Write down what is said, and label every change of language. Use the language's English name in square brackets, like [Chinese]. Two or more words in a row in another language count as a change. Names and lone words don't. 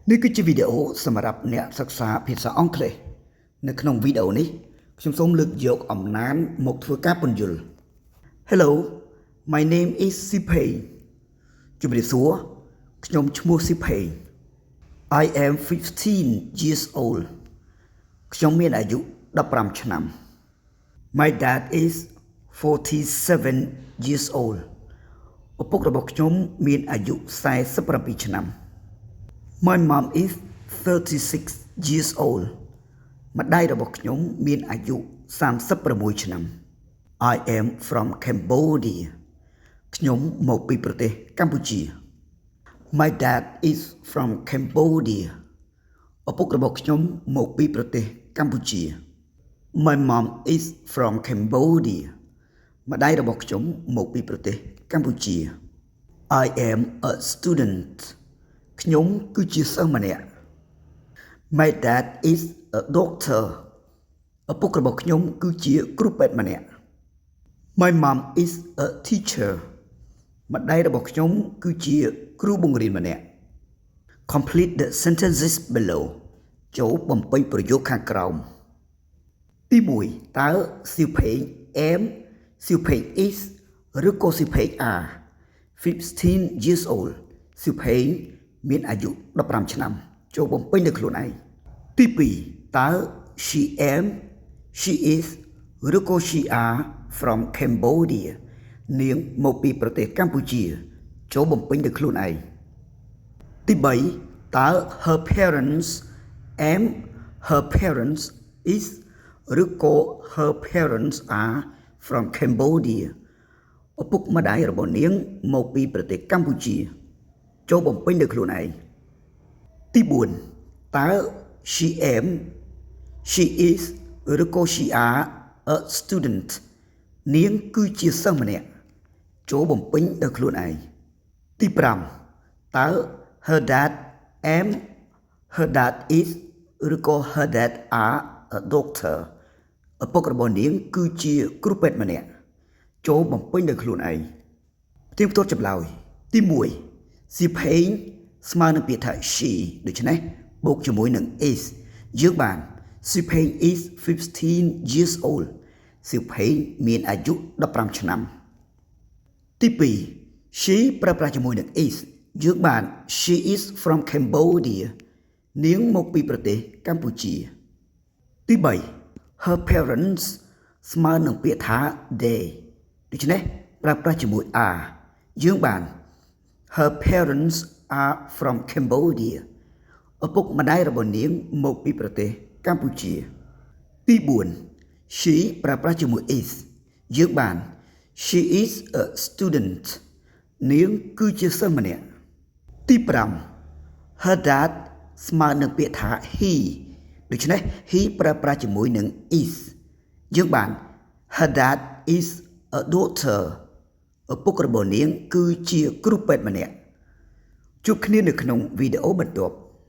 [Khmer] នេះគឺជាវីដេអូសម្រាប់អ្នកសិក្សាភាសាអង់គ្លេសនៅក្នុងវីដេអូនេះ ខ្ញុំសូមលើកយកអំណានមកធ្វើការពន្យល់ [English] Hello my name is Sipei [Khmer] ជម្រាបសួរខ្ញុំឈ្មោះ Sipei [English] I am 15 years old [Khmer] ខ្ញុំមានអាយុ15ឆ្នាំ [English] My dad is 47 years old [Khmer] ឪពុករបស់ខ្ញុំមានអាយុ47ឆ្នាំ [English] My mom is 36 years old [Khmer] ម្ដាយរបស់ខ្ញុំមានអាយុ36ឆ្នាំ [English] I am from Cambodia [Khmer] ខ្ញុំមកពីប្រទេសកម្ពុជា [English] My dad is from [Khmer] Cambodia ឪពុករបស់ខ្ញុំមកពីប្រទេសកម្ពុជា [English] My mom is from Cambodia [Khmer] ម្ដាយរបស់ខ្ញុំមក ពីប្រទេសកម្ពុជា [English] I am a student [Khmer] ខ្ញុំគឺជាសិស្សម្នាក់ [English] My dad is a doctor [Khmer] ឪពុករបស់ខ្ញុំគឺជាគ្រូពេទ្យម្នាក់ [English] My mom is a teacher [Khmer] ម្ដាយរបស់ខ្ញុំគឺជាគ្រូបង្រៀនម្នាក់ [English] Complete the sentences below [Khmer] ចូលបំពេញប្រយោគខាងក្រោមទី1តើសៀវភេង am សៀវភេង is ឬក៏សៀវភេង are [English] 15 years old [Khmer] សៀវភេងមានអាយុ15ឆ្នាំចូលបំពេញដោយខ្លួនឯងទី2តើ [English] she am she is [Khmer] ឬក៏ [English] she are from Cambodia [Khmer] នាងមកពីប្រទេសកម្ពុជាចូលបំពេញដោយ ខ្លួនឯងទី3តើ [English] her parents am her parents is [Khmer] ឬក៏ [English] her parents are from Cambodia [Khmer] ឪពុកម្ដាយរបស់នាងមកពីប្រ ទេសកម្ពុជាចូលបំពេញដោយខ្លួនឯងទី4តើ [English] she am she is [Khmer] ឬក៏ [English] she are a student [Khmer] នាងគឺជាសិស្សម្នាក់ចូលបំពេញដោយខ្លួនឯងទី5តើ [English] her dad am her dad is [Khmer] ឬក៏ [English] her dad are a doctor [Khmer] ឪពុករបស់នាងគឺជាគ្រូពេទ្យម្នាក់ចូលបំពេញដោយខ្លួនឯងផ្ទៀងផ្ទាត់ចម្លើយទី1សៀវភេងស្មើនឹងពាក្យថា she ដូច្នេះបូកជាមួយនឹង is យើងបានសៀវភេង is [English] 15 years old [Khmer] សៀវភេងមានអាយុ15ឆ្នាំទី2 she ប្រើប្រាស់ជាមួយនឹង is យើងបាន [English] she is from Cambodia [Khmer] នាងមក ពីប្រទេសកម្ពុជាទី3 [English] her parents [Khmer] ស្មើនឹងពាក្យថា they ដូច្នេះប្រើប្រាស់ជាមួយ are យើងបាន [English] her parents are from Cambodia [Khmer] ឪពុកម្ដាយរបស់នាងមកពីប្រទេសកម្ពុជាទី4 she ប្រើប្រាស់ជាមួយ is យើងបាន [English] she is a student [Khmer] នាងគឺជាសិស្សម្នាក់ទី 5 [English] her dad [Khmer] ស្មើនឹងពាក្យថា he ដូច្នេះ he ប្រើប្រាស់ជាមួយនឹង is យើងបាន [English] her dad is a doctor [Khmer] ឪពុករបស់នាងគឺជាគ្រូពេទ្យម្នាក់ជួបគ្នានៅក្នុងវីដេអូបន្ទាប់